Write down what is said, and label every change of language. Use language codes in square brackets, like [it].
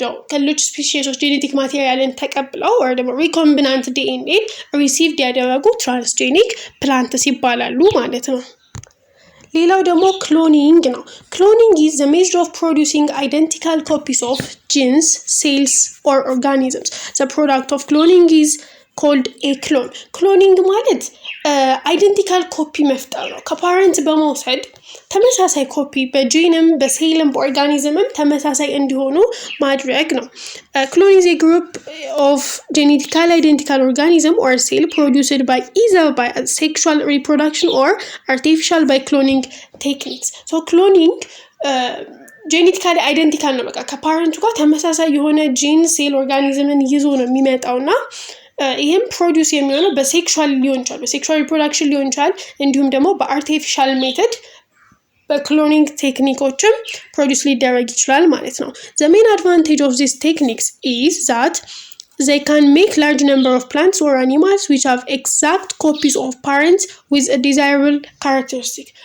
[am] ከሌሎች ስፒሺሶች ጄኔቲክ ማቴሪያልን ተቀብለው ወይ ደግሞ ሪኮምቢናንት ዲኤንኤ ሪሲቭድ ያደረጉ ትራንስጄኒክ ፕላንትስ ይባላሉ ማለት ነው። ሌላው ደግሞ ክሎኒንግ ነው። ክሎኒንግ [en] is the method of producing identical copies of genes, cells or organisms. The product of cloning is called a clone. [am] ክሎኒንግ ማለት አይደንቲካል ኮፒ መፍጠር ነው። ከፓረንት በመውሰድ ተመሳሳይ ኮፒ በጂንም በሴልም በኦርጋኒዝምም ተመሳሳይ እንዲሆኑ ማድረግ ነው። [en] clone is a group of genetically identical organism or cell produced by either by sexual reproduction or artificial by cloning techniques. [am] So cloning ጄኔቲካሊ አይደንቲካል ነው። በቃ ከፓረንቱ ጋር ተመሳሳይ የሆነ ጂን ሴል ኦርጋኒዝምን ይዞ ነው የሚመጣውና ይህም ፕሮዲውስ የሚሆነው በሴክሹዋል ሊሆን ይችላል፣ በሴክሹዋል ሪፕሮዳክሽን ሊሆን ይችላል፣ እንዲሁም ደግሞ በአርቲፊሻል ሜተድ በክሎኒንግ ቴክኒኮችም ፕሮዲውስ ሊደረግ ይችላል ማለት ነው። [en] the main advantage of these techniques is that they can make large number of plants or animals which have exact copies of parents with a desirable characteristic.